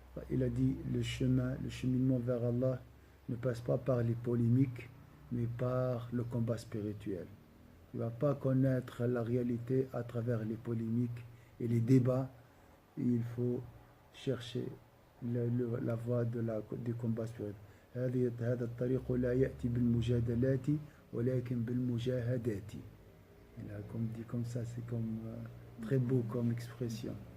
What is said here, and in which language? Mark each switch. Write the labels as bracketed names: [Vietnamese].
[French] Il a dit, le cheminement vers Allah ne passe pas par les polémiques, mais par le combat spirituel. Tu ne vas pas connaître la réalité à travers les polémiques et les débats. Il faut chercher la voie du combat spirituel. [Arabic] هذا الطريق لا يأتي بالمجادلات ولكن بالمجاهدات. [French] Il a comme dit comme ça, c'est comme très beau comme expression.